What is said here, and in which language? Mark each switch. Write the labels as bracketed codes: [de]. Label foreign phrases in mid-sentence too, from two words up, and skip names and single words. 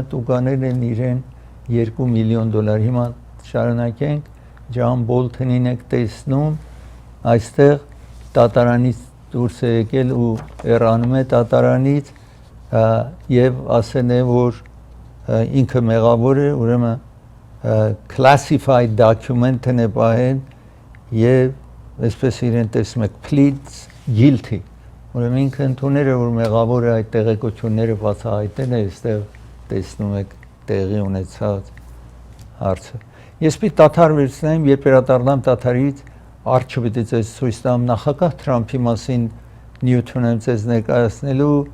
[hy] տուգանել են իրեն $2 միլիոն։ Հիմա շարունակենք, Ջոն Բոլթոնին եք տեսնում, այստեղ դատարանից դուրս է եկել ու հեռանում է դատարանից եւ ասել է, որ ինքը մեղավոր է, ուրեմն [en] classified document- [hy] ն է պահել եւ այսպես իրեն տեսնում եք [en] pleads guilty, [hy] ուրեմն ինքը ընդունել է, որ մեղավոր է, այդ տեղեկությունները բացահայտել է, այստեղ տեսնում եք տեղի ունեցած հարցը։ Ես պիտի դադար վերցնեմ, երբ վերադառնամ դադարից, արջը պիտի ձեզ ցույց տամ նախագահ Թրամփի մասին նյութ ունեմ ձեզ ներկայացնելու,